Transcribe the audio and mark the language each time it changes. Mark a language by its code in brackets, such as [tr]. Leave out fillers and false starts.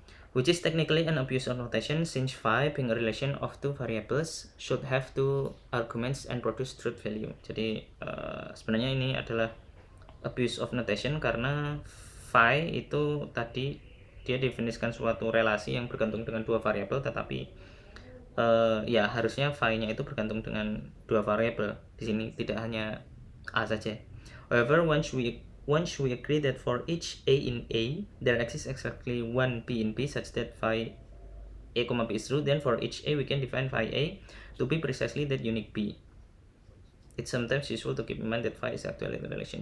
[en] Which is technically an abuse of notation, since phi being a relation of two variables should have two arguments and produce truth value. [id] Jadi sebenarnya ini adalah abuse of notation karena phi itu tadi dia definisikan suatu relasi yang bergantung dengan dua variabel, tetapi ya harusnya phi-nya itu bergantung dengan dua variabel. Di sini tidak hanya a saja. [en] However, once we agree that for each a in A there exists exactly one b in B such that phi a, B is true, then for each a we can define phi a to be precisely that unique B. It's sometimes useful to keep in mind that phi is actually the relation.